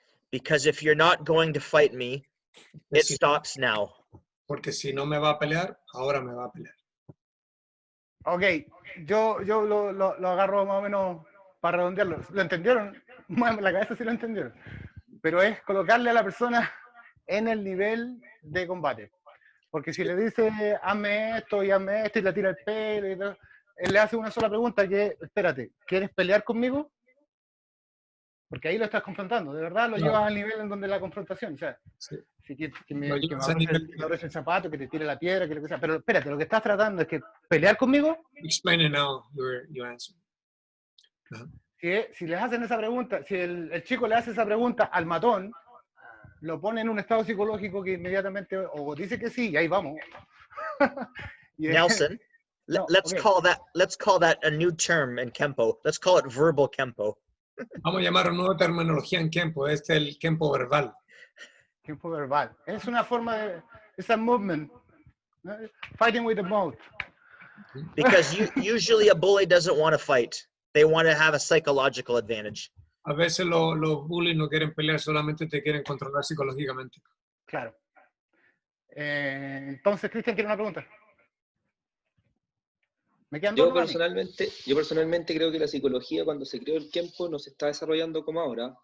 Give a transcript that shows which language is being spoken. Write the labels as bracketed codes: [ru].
[en] Because if you're not going to fight me, it stops now. [es] Porque si no me va a pelear, ahora me va a pelear. Ok, yo lo agarro más o menos para redondearlo. ¿Lo entendieron? La cabeza sí lo entendieron. Pero es colocarle a la persona en el nivel de combate. Porque si le dice, hazme esto y le tira el pelo y todo, él le hace una sola pregunta que, espérate, ¿quieres pelear conmigo? Porque ahí lo estás confrontando, de verdad lo llevas al nivel en donde la confrontación, o sea, sí. que me abres el zapato, que te tire la piedra, que lo que sea, pero espérate, lo que estás tratando es que pelear conmigo. [en] Explain it now, your answer. [es] Si les hacen esa pregunta, si el chico le hace esa pregunta al matón, lo pone en un estado psicológico que inmediatamente o dice que sí y ahí vamos. [en] Nelson, let's call that a new term in Kenpo. Let's call it verbal Kenpo. [es] Vamos a llamar una nueva terminología en Kenpo, es el Kenpo verbal. Kenpo verbal. Es una forma de, es [en] a movement. Fighting with the mouth. Because usually a bully doesn't want to fight. They want to have a psychological advantage. [es] A veces los bullies no quieren pelear, solamente te quieren controlar psicológicamente. Claro. Entonces, Cristian, ¿quiere una pregunta? Yo personalmente creo que la psicología cuando se creó el Kenpo no se está desarrollando como ahora.